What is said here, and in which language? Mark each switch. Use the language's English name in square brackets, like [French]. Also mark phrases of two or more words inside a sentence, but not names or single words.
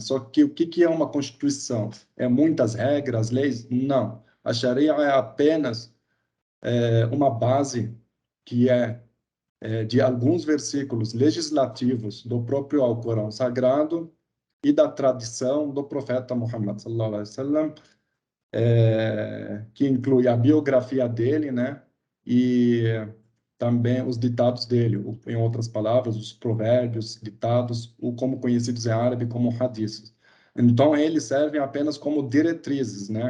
[Portuguese] Só que o que que é uma Constituição? É muitas regras, leis? Não. A Sharia é apenas uma base que é de alguns versículos legislativos do próprio Alcorão Sagrado e da tradição do profeta Muhammad [Arabic] صلى الله عليه وسلم, [Portuguese] que inclui a biografia dele, né? E também os ditados dele, em outras palavras, os provérbios, ditados, ou como conhecidos em árabe como hadiths. Então, eles servem apenas como diretrizes, né?